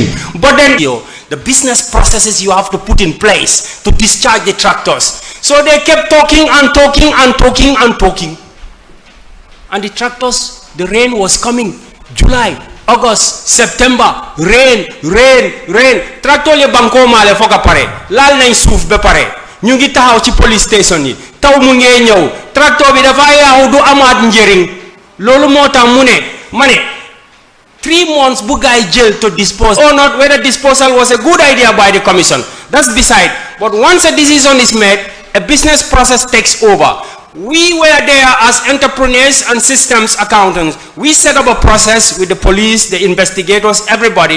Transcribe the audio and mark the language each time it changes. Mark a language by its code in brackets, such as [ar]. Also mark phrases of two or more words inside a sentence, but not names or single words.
[en] But then the business processes you have to put in place to discharge the tractors. So they kept talking and talking and talking and talking. And the tractors, the rain was coming. July, August, September, rain. [man] Tractor le banko male foka pare. [wo] Lal nañ souf be pare. Ñu ngi taxaw ci police station yi. Taw mu ngey ñew. Tractor bi dafa yaaw du amaat njëriñ. Lolu motax mu ne mané [en] 3 months [wo] bu gaay jël [en] to dispose or not, whether disposal was a good idea by the commission. That's beside. But once a decision is made, a business process takes over. We were there as entrepreneurs and systems accountants. We set up a process with the police, the investigators, everybody.